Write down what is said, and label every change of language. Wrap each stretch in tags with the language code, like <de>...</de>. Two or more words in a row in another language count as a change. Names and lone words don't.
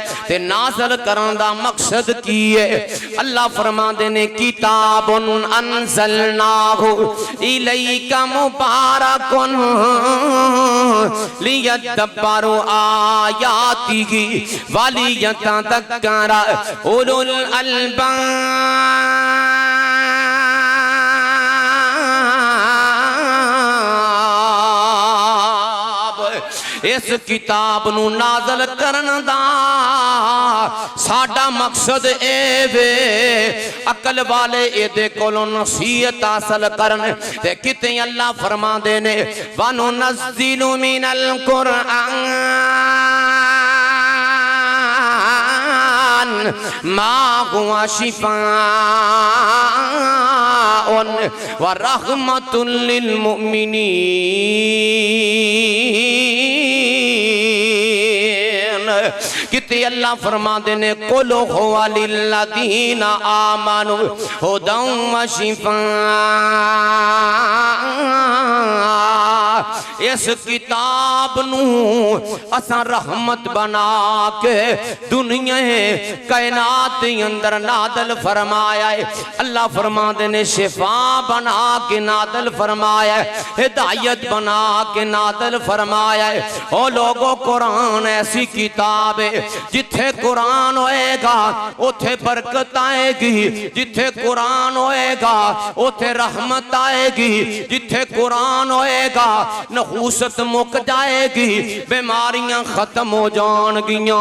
<pa>تے نازل کرن دا مقصد کی ہے؟ اللہ فرماتے نے</pa> <ar>كتاب أنزلناه إليك مبارك ليدبروا آياته وليتذكر أولو الألباب.</ar> <pa>اس کتاب نوں نازل کرن دا ساڈا مقصد اے وے عقل والے ایدے کولوں نصیحت حاصل کرن. تے کتے اللہ فرماندے نے</pa> <ar>وننزل من القرآن ما هو شفاء ورحمة للمؤمنين.</ar> <pa>کتے اللہ فرماتے نے</pa> <ar>قل هو للذين آمنوا هدى وشفاء.</ar> <pa>اس کتاب نوں اساں رحمت بنا کے دنیا کائنات کے اندر نادل فرمایا ہے. اللہ فرماتے نے شفا بنا کے نادل فرمایا ہے، ہدایت بنا کے نادل فرمایا ہے. او لوگوں قرآن ایسی کتاب ہے جتھے قرآن ہوئے گا اوتھے برکت آئے گی، جتھے قرآن ہوئے گا اوتھے رحمت آئے گی، جتھے قرآن ہوئے گا نحوست مک جائے گی، بیماریاں ختم ہو جائیگیاں.</pa>